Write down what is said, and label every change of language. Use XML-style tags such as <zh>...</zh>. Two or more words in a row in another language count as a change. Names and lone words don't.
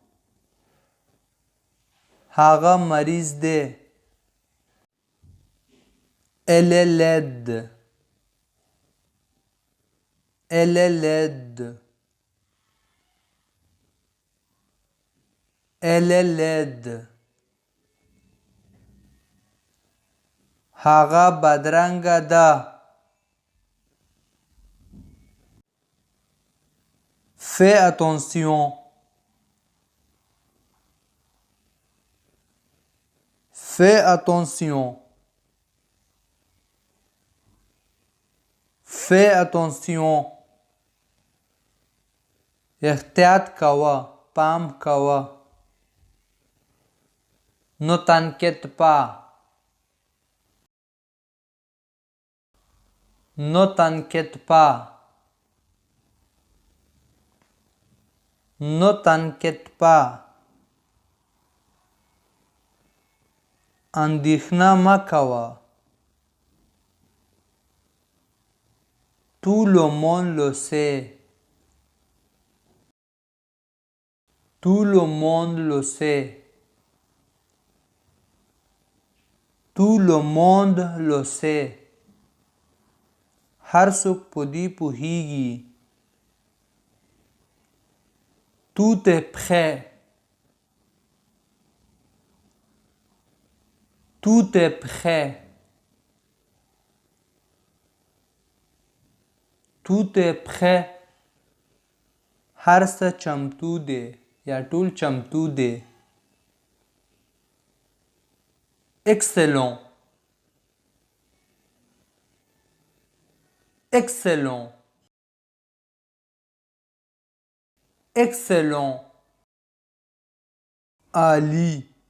<ps>هغه مریض ده.</ps> <fr>Elle est laide. Elle est laide. Elle est laide.</fr> <ps>هغه بدرنګه ده.</ps> <fr>Fais attention. Fais attention. Fais attention.</fr> <ps>احتیاط کوه. پام کوه.</ps> <fr>Ne t'inquiète pas. Ne t'inquiète pas. Ne t'inquiète pas.</fr> <ps>اندېښنه مه کوه.</ps> <fr>Tout le monde le sait. Tout le monde le sait. Tout le monde le sait.</fr> <ps>هر څوک په دې پوهیږي.</ps> <fr>Tout est prêt. Tout est prêt. Tout est prêt.</fr> <ps>هر څه چمتو دی یا ټول چمتو دی.</ps> <fr>Excellent. Excellent. Excellent. Ali.</fr>